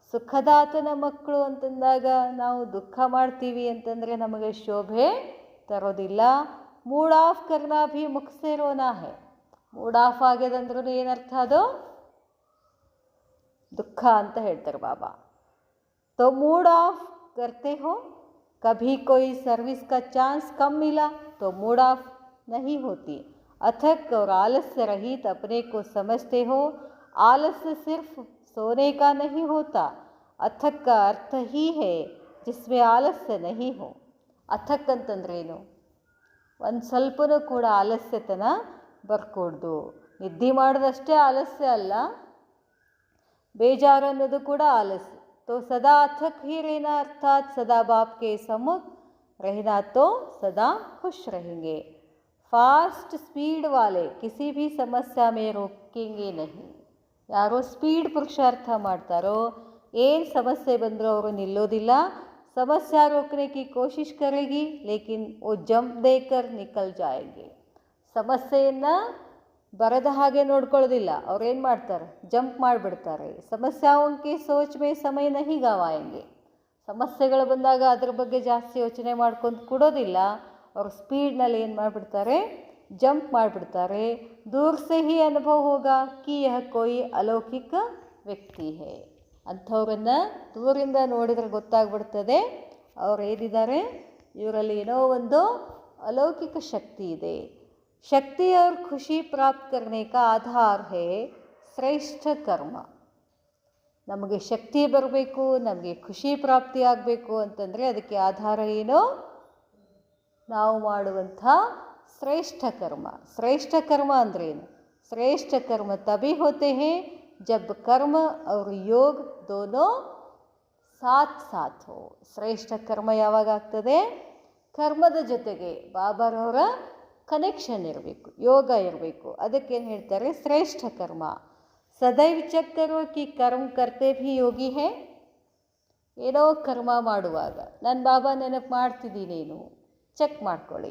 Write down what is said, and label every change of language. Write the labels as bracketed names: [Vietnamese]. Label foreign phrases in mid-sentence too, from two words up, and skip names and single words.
[Kannada] ಸುಖದಾತನ ಮಕ್ಕಳು ಅಂತಂದಾಗ ನಾವು ದುಃಖ ಮಾಡ್ತೀವಿ ಅಂತಂದರೆ ನಮಗೆ ಶೋಭೆ ತರೋದಿಲ್ಲ. [Hindi] मूड ऑफ करना भी मुख से रोना है. [Kannada] ಮೂಡ್ ಆಫ್ ಆಗ್ಯದಂದ್ರೂ ಏನರ್ಥ ಅದು? ದುಃಖ ಅಂತ ಹೇಳ್ತಾರೆ ಬಾಬಾ. [Hindi] तो [English] mood off [Hindi] करते हो, कभी कोई सर्विस का चांस कम मिला तो [English] mood off [Hindi] नहीं होती. अथक और आलस्य रहित अपने को समझते हो. आलस्य सिर्फ सोने का नहीं होता. अथक का अर्थ ही है जिसमें आलस्य नहीं हो. [Kannada] अथक ಅಂತಂದ್ರೇನು? ಒಂದು ಸ್ವಲ್ಪನೂ ಕೂಡ ಆಲಸ್ಯತನ ಬರ್ಕೊಡ್ದು. ನಿದ್ದೆ ಮಾಡೋದಷ್ಟೇ ಆಲಸ್ಯ ಅಲ್ಲ, ಬೇಜಾರು ಅನ್ನೋದು ಕೂಡ ಆಲಸ್ಯ. [Hindi] तो सदा अथक ही रहना अर्थात सदा बाप के सम्मुख रहना, तो सदा खुश रहेंगे. [English] fast speed [Hindi] वाले किसी भी समस्या में रोकेंगे नहीं. [Kannada] ಯಾರೋ ಸ್ಪೀಡ್ ಪುರುಷಾರ್ಥ ಮಾಡ್ತಾರೋ ಏನು ಸಮಸ್ಯೆ ಬಂದರೂ ಅವರು ನಿಲ್ಲೋದಿಲ್ಲ. [Hindi] ಸಮಸ್ಯೆ रोकने की कोशिश करेगी लेकिन वो जंप देकर निकल जाएंगे. [Kannada] ಸಮಸ್ಯೆಯನ್ನು ಬರದ ಹಾಗೆ ನೋಡ್ಕೊಳ್ಳೋದಿಲ್ಲ, ಅವ್ರೇನು ಮಾಡ್ತಾರೆ? ಜಂಪ್ ಮಾಡಿಬಿಡ್ತಾರೆ. [Hindi] ಸಮಸ್ಯಾओंके सोच में समय नहीं गवाएंगे. [Kannada] ಸಮಸ್ಯೆಗಳು ಬಂದಾಗ ಅದ್ರ ಬಗ್ಗೆ ಜಾಸ್ತಿ ಯೋಚನೆ ಮಾಡ್ಕೊಂಡು ಕೊಡೋದಿಲ್ಲ. ಅವ್ರು ಸ್ಪೀಡ್ನಲ್ಲಿ ಏನು ಮಾಡಿಬಿಡ್ತಾರೆ? ಜಂಪ್ ಮಾಡಿಬಿಡ್ತಾರೆ. [Hindi] दूर से ही अनुभव होगा कि यह कोई अलौकिक व्यक्ति है. [Kannada] ಅಂಥವ್ರನ್ನು ದೂರಿಂದ ನೋಡಿದರೆ ಗೊತ್ತಾಗ್ಬಿಡ್ತದೆ ಅವ್ರು ಏನಿದ್ದಾರೆ, ಇವರಲ್ಲಿ ಏನೋ ಒಂದು ಅಲೌಕಿಕ ಶಕ್ತಿ ಇದೆ. [Hindi] शक्ति और खुशी प्राप्त करने का आधार है श्रेष्ठ कर्म. [Kannada] ನಮಗೆ ಶಕ್ತಿ ಬರಬೇಕು, ನಮಗೆ ಖುಷಿ ಪ್ರಾಪ್ತಿ ಆಗಬೇಕು ಅಂತಂದರೆ ಅದಕ್ಕೆ ಆಧಾರ ಏನು? ನಾವು ಮಾಡುವಂಥ ಶ್ರೇಷ್ಠ ಕರ್ಮ. ಶ್ರೇಷ್ಠ ಕರ್ಮ ಅಂದ್ರೇನು? [Hindi] श्रेष्ठ कर्म तभी होते हैं जब कर्म और योग दोनों साथ साथ हो. [Kannada] ಶ್ರೇಷ್ಠ ಕರ್ಮ ಯಾವಾಗ ಆಗ್ತದೆ? ಕರ್ಮದ ಜೊತೆಗೆ ಬಾಬಾರವರ ಕನೆಕ್ಷನ್ ಇರಬೇಕು, ಯೋಗ ಇರಬೇಕು. ಅದಕ್ಕೇನು ಹೇಳ್ತಾರೆ? ಶ್ರೇಷ್ಠ ಕರ್ಮ. [Hindi] सदैव चेक करो कि कर्म करते भी योगी है. [Kannada] ಏನೋ ಕರ್ಮ ಮಾಡುವಾಗ ನಾನು ಬಾಬಾ ನೆನಪು ಮಾಡ್ತಿದ್ದೀನೇನು ಚೆಕ್ ಮಾಡ್ಕೊಳ್ಳಿ.